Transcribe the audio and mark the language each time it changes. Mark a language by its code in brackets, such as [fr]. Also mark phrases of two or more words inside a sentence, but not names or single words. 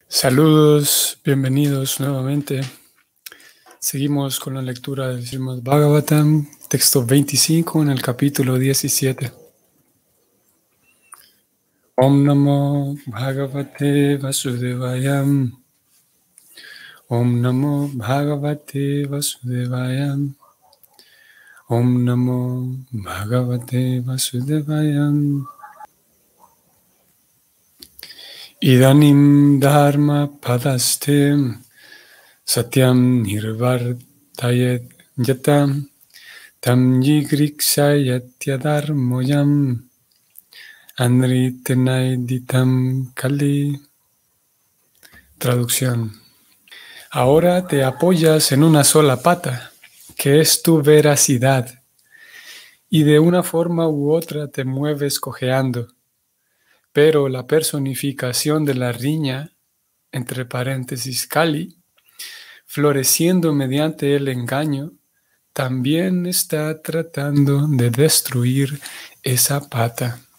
[es] Saludos, bienvenidos nuevamente. Seguimos con la lectura del Srimad Bhagavatam, texto 25 en el capítulo 17. [sa] ॐ नमो भगवते वासुदेवाय. ॐ नमो भगवते वासुदेवाय. ॐ नमो भगवते वासुदेवाय. इदानीं धर्म पादस्ते सत्यं निर्वर्तयेत् यतं तं यिग्रिक्षयत्यधर्मोयं अनृतेनैदितं कलि. [es] Traducción. Ahora te apoyas en una sola pata, que es tu veracidad, y de una forma u otra te mueves cojeando. Pero la personificación de la riña, entre paréntesis Kali, floreciendo mediante el engaño, también está tratando de destruir esa pata.